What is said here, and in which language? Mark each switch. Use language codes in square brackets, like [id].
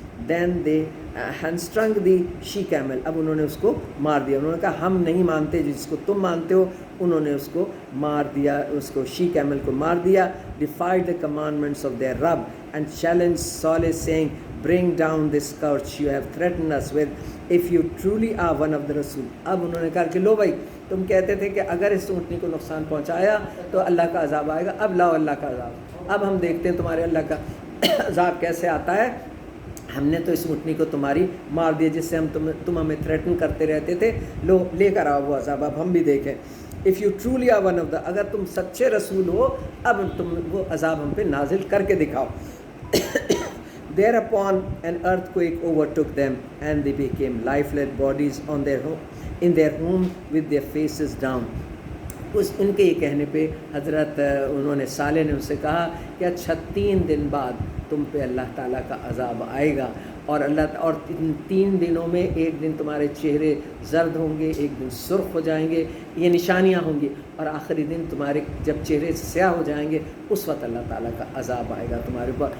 [en] Then they hamstrung the she camel. [ur] اب انہوں نے اس کو مار دیا. انہوں نے کہا ہم نہیں مانتے جس کو تم مانتے ہو. انہوں نے اس کو مار دیا, اس کو she camel کو مار دیا. [en] Defied the commandments of their Rabb and challenged Saleh saying, bring down this scourge you have threatened us with if you truly are one of the Rasul. [ur] اب انہوں نے کہا کہ لو بھائی تم کہتے تھے کہ اگر اس اونٹنی کو نقصان پہنچایا تو اللہ کا عذاب آئے گا, اب لاؤ اللہ کا عذاب. اب ہم دیکھتے ہیں تمہارے اللہ کا عذاب کیسے آتا ہے. ہم نے تو اس اونٹنی کو تمہاری مار دیا جس سے تم ہمیں تھریٹن کرتے رہتے تھے, لو لے کر آؤ وہ عذاب, اب ہم بھی دیکھیں. [en] If you truly are one of the, [ur] اگر تم سچے رسول ہو اب تم وہ عذاب ہم پہ نازل کر کے دکھاؤ. [en] Thereupon an earthquake overtook them and they became lifeless bodies in their home with their faces down. [ur] ان کے یہ کہنے پہ حضرت انہوں نے صالح نے ان سے کہا کہ اچھا 3 دن بعد تم پہ اللہ تعالیٰ کا عذاب آئے گا, اور 3 دنوں میں ایک دن تمہارے چہرے زرد ہوں گے, ایک دن سرخ ہو جائیں گے, یہ نشانیاں ہوں گی, اور آخری دن تمہارے جب چہرے سیاہ ہو جائیں گے اس وقت اللہ تعالیٰ کا عذاب آئے گا تمہارے اوپر.